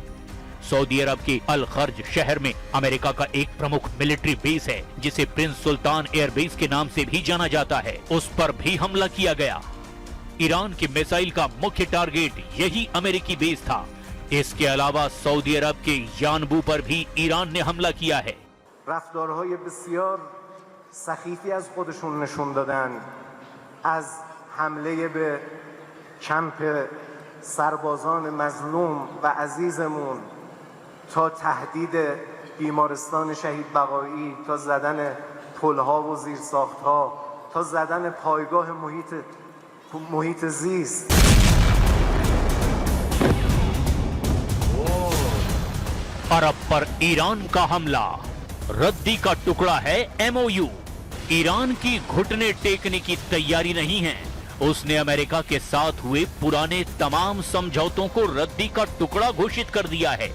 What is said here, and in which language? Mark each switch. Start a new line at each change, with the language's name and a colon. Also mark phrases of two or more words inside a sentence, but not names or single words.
Hindi: सऊदी अरब के अल खर्ज शहर में अमेरिका का एक प्रमुख
English: military base
Hindi: है, जिसे प्रिंस सुल्तान एयरबेस के नाम से भी जाना जाता है, उस पर भी हमला किया गया। ईरान के मिसाइल का मुख्य टारगेट यही अमेरिकी बेस था। इसके अलावा सऊदी अरब के यानबू पर भी ईरान ने हमला किया है।
Persian: रफ्तारهای بسیار سخیفی از خودشون نشون دادن، از حمله به کمپ سربازان مظلوم و عزیزمون تا تهدید بیمارستان شهید بقایی، تا زدن پلها و زیرساختها، تا زدن پایگاه محیط زیست.
Hindi: अरब पर ईरान का हमला, रद्दी का टुकड़ा है एमओयू। ईरान की घुटने टेकने की तैयारी नहीं है। उसने अमेरिका के साथ हुए पुराने तमाम समझौतों को रद्दी का टुकड़ा घोषित कर दिया है।